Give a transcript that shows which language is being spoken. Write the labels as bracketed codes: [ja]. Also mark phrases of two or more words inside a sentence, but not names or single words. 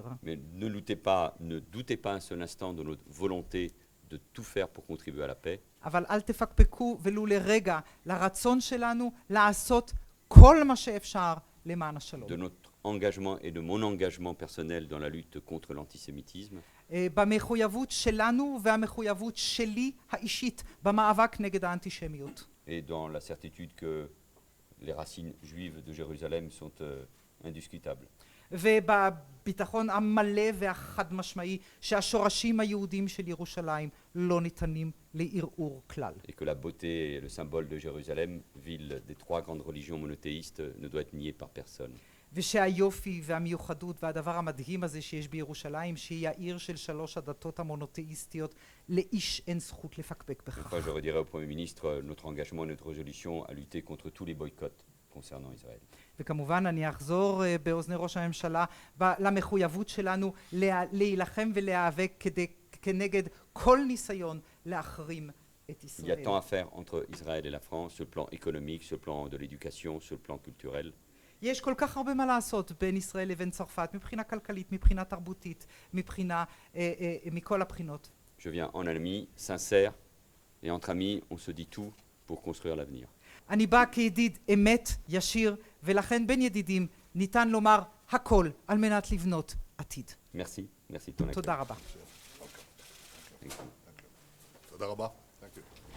[fr] Mais ne doutez pas un seul instant de notre volonté de tout faire pour contribuer à la paix. [he] אבל אל תפקפקו ולו לרגע לרצון שלנו לעשות כל מה שאפשר למען השלום. [fr] De notre engagement et de mon engagement personnel dans la lutte contre l'antisémitisme. [he] במחויבות שלנו והמחויבות שלי האישית במאבק נגד האנטישמיות. [fr] Et dans la certitude que les racines juives de Jérusalem sont indiscutables. [he] ובביטחון המלא והחד משמעי שהשורשים היהודים של ירושלים לא ניתנים לערעור כלל. [fr] Et que la beauté et le symbole de Jérusalem, ville des 3 grandes religions monothéistes, ne doit être nié par personne. [he] ושהיופי והמיוחדות והדבר המדהים הזה שיש בירושלים, שהיא העיר של 3 הדתות המונותאיסטיות, לאיש אין זכות לפקפק בכך. [fr] Enfin, je redirai au Premier ministre notre engagement et notre résolution à lutter contre tous les boycotts concernant Israël. [he] וכמובן אני אחזור באוזני ראש הממשלה למחויבות שלנו להילחם ולהיאבק כנגד כל ניסיון להחרים את [fr] Il y a [he] ישראל. [fr] tant à faire entre Israël et la France, sur le plan économique, sur le plan de l'éducation, sur le plan culturel. [he] יש כל כך הרבה מה לעשות בין ישראל לבין צרפת, מבחינה כלכלית, מבחינה תרבותית, מכל הבחינות. [fr] Je viens en ami, sincère, et entre amis, on se dit tout pour construire l'avenir. [he] אני בא כידיד אמת, ישיר, ולכן בין ידידים ניתן לומר הכל על מנת לבנות עתיד. [fr] Merci, merci de ton accueil. [he] תודה רבה. תודה רבה. [en] Thank you.